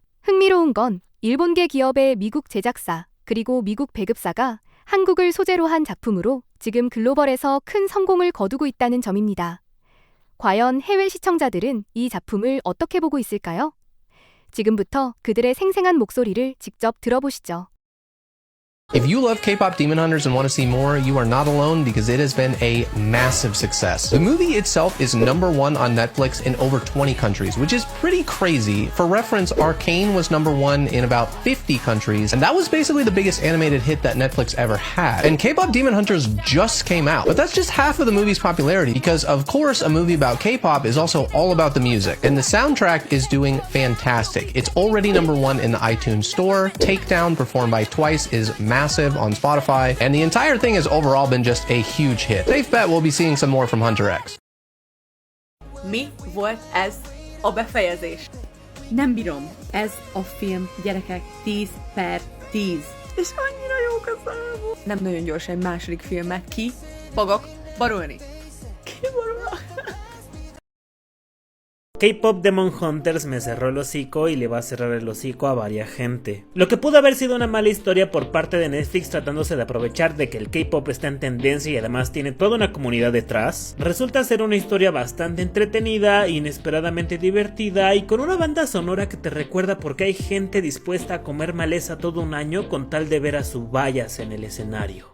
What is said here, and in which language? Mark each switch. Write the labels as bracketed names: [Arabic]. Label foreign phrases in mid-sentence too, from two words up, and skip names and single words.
[Korean] 흥미로운 건 일본계 기업의 미국 제작사 그리고 미국 배급사가 한국을 소재로 한 작품으로 지금 글로벌에서 큰 성공을 거두고 있다는 점입니다. 과연 해외 시청자들은 이 작품을 어떻게 보고 있을까요? 지금부터 그들의 생생한 목소리를 직접 들어보시죠. [English] If you love K-pop Demon Hunters and want to see more, you are not alone because it has been a massive success. The movie itself is #1 on Netflix in over 20 countries, which is pretty crazy. For reference, Arcane was #1 in about 50 countries, and that was basically the biggest animated hit that Netflix ever had. And K-pop Demon Hunters just came out, but that's just half of the movie's popularity because, of course, a movie about K-pop is also all about the music, and the soundtrack is doing fantastic. It's already #1 in the iTunes store. Takedown, performed by Twice, is massive on Spotify, and the entire thing has overall been just a huge hit. Safe bet we'll be seeing some more from Hunter X. [Hungarian] Mi volt ez a befejezés? Nem bírom. Ez a film, gyerekek, 10/10. És annyira jók a számok. Nem nagyon gyors egy második filmet. Ki fogok borulni? Ki borul? [Spanish] Keipopdemon헌터스 me cerró el hocico y le va a cerrar el hocico a varias gente. Lo que pudo haber sido una mala historia por parte de Netflix tratándose de aprovechar de que el K-pop está en tendencia y además tiene toda una comunidad detrás, resulta ser una historia bastante entretenida, inesperadamente divertida y con una banda sonora que te recuerda por qué hay gente dispuesta a comer maleza todo un año con tal de ver a sus vallas en el escenario.